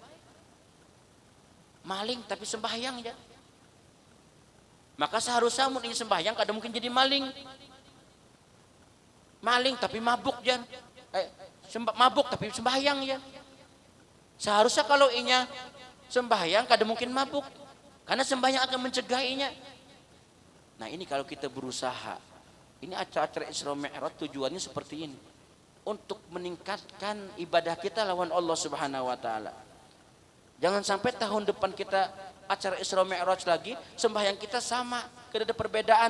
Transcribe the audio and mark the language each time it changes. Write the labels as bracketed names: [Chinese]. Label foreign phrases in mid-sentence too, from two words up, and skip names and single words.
[Indonesian] Maling tapi sembahyang ya. Maka seharusnya mun ingin sembahyang kadang mungkin jadi maling. Maling tapi mabuk jan. Mabuk tapi sembahyang ya. Seharusnya kalau inya sembahyang kadang mungkin mabuk. Karena sembahyang akan mencegahnya. Nah, ini kalau kita berusaha. Ini acara-acara Isra Mi'raj tujuannya seperti ini. Untuk meningkatkan ibadah kita lawan [Arabic] Allah Subhanahu wa taala. [Indonesian] Jangan sampai tahun depan kita acara Isra Mi'raj lagi, sembahyang kita sama, tidak ada perbedaan.